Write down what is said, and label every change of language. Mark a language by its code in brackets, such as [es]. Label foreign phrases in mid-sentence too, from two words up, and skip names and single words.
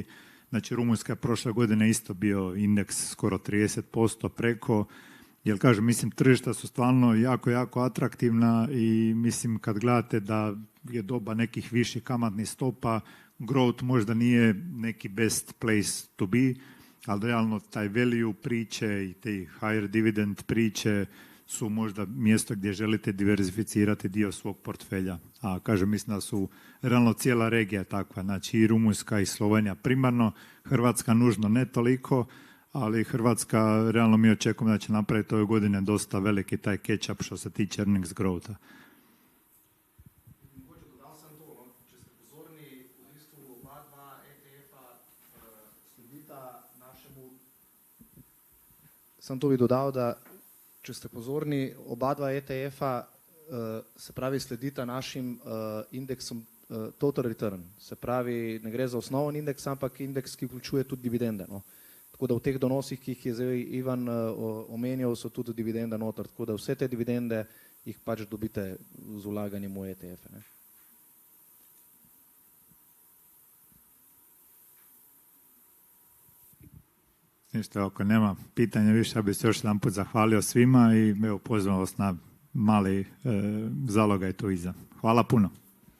[hr] Znači, Rumunjska je prošle godine isto bio indeks skoro 30% preko, jer kažem, mislim, tržišta su stvarno jako atraktivna i mislim, kad gledate da je doba nekih viših kamatnih stopa, growth možda nije neki [en] best place to be, [hr] ali realno taj value priče i te [en] higher dividend [hr] priče su možda mjesto gdje želite diversificirati dio svog portfelja. A kažem, mislim da su realno cijela regija takva, znači i Rumunjska i Slovenija primarno, Hrvatska nužno ne toliko, ali Hrvatska realno mi očekujemo da će napraviti ove godine dosta veliki taj catch-up što se tiče [en] earnings growtha. [sl] Sam to bi dodal, da če ste pozorni, oba dva ETF-a se pravi sledita našim indeksom [en] total return. [sl] Se pravi, ne gre za osnoven indeks, ampak indeks, ki vključuje tudi dividende. No. Tako da v teh donosih, ki jih je zdaj Ivan omenjal, so tudi dividende noter. Tako da vse te dividende jih pač dobite z vlaganjem v ETF-e. Ne. [hr] Ništa, ako nema pitanja više, ja bih se još jedan put zahvalio svima i evo, pozvao vas na mali zalogaj tu iza. Hvala puno.